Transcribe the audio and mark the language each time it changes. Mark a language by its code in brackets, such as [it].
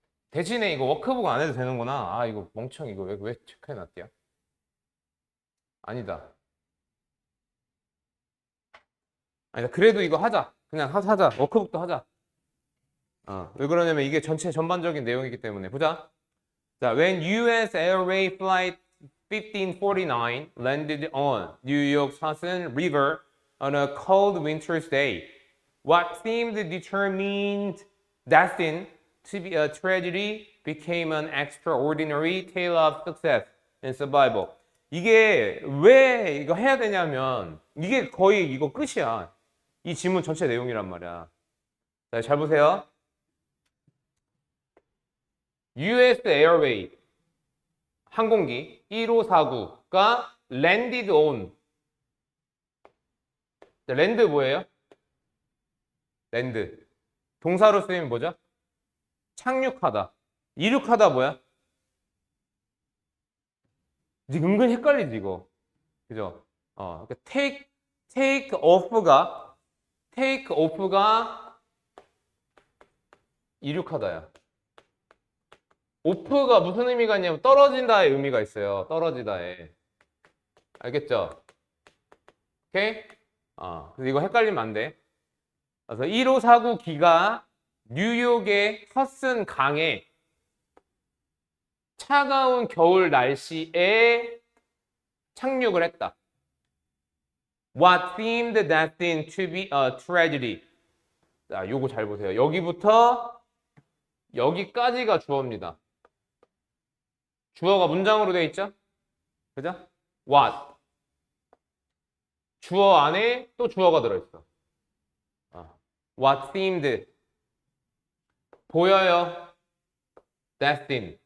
[ko] 대신에 이거 워크북 안 해도 되는구나. 아, 이거 멍청 이거 왜 체크해놨대요? 아니다. 아니다. 그래도 이거 하자. 그냥 하자. 워크북도 하자. 왜 그러냐면 이게 전체 전반적인 내용이기 때문에. 보자. [en] 자, when US Airways Flight 1549 landed on New York's Hudson River on a cold winter's day, what seemed determined destined to be a tragedy became an extraordinary tale of success and survival. [ko] 이게 왜 이거 해야 되냐면 이게 거의 이거 끝이야. 이 지문 전체 내용이란 말이야. 자, 잘 보세요. US Airways 항공기 1549가 [en] landed on. [ko] 자, 랜드 뭐예요? 랜드. 동사로 쓰이면 뭐죠? 착륙하다. 이륙하다 뭐야? 지금 은근히 헷갈리지 이거. 그죠? 그러니까 [en] take off [ko] 가 이륙하다야. off가 무슨 의미가 있냐면 떨어진다의 의미가 있어요. 떨어지다에. 알겠죠? 오케이? 그래서 이거 헷갈리면 안 돼. 그래서 1549 기가 뉴욕의 허슨 강에 차가운 겨울 날씨에 착륙을 했다. [en] What seemed destined to be a tragedy. [ko] 자, 요거 잘 보세요. 여기부터 여기까지가 주어입니다. 주어가 문장으로 되어 있죠? 그죠? What. 주어 안에 또 주어가 들어있어. [en] What seemed. [ko] 보여요. [en] Destined.